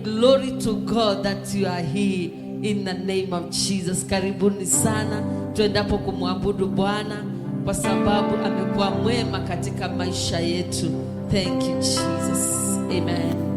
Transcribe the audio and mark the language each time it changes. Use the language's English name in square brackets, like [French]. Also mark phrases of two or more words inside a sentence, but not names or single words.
[English] Glory to God that you are here in the name of Jesus. [Swahili] Karibuni sana tuendapo kumwabudu Bwana kwa sababu amekuwa mwema katika maisha yetu. [English] Thank you, Jesus. Amen.